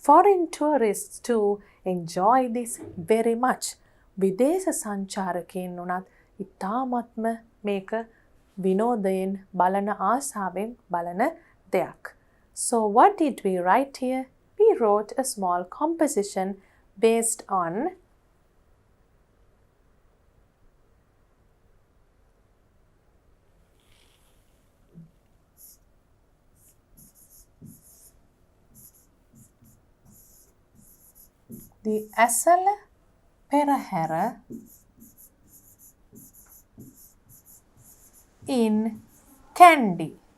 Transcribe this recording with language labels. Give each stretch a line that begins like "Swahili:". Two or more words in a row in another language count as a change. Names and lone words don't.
English: Foreign tourists too enjoy this very much.
Sinhala: විදේශ සංචාරකයන් උනත් ඉතාමත්ම මේක විනෝදයෙන් බලන ආසාවෙන් බලන දෙයක්.
English: So what did we write here? We wrote a small composition based on the Asala Perahera in Kandy.